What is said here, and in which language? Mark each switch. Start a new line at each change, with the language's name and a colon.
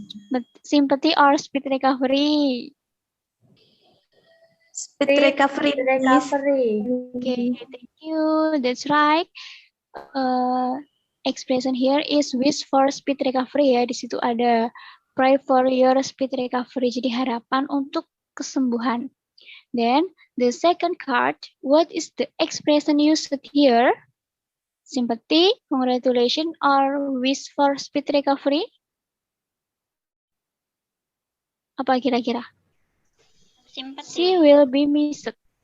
English: But sympathy or speed recovery? Speed recovery. Okay, thank you. That's right. Expression here is wish for speed recovery ya.
Indonesian: Di situ ada
English: pray for your speed recovery.
Indonesian: Jadi harapan untuk kesembuhan.
English: Then the second card, what is the expression used here? Sympathy, congratulations, or wish for speed recovery?
Indonesian: Apa kira-kira?
English: Sympathy. She will be missed.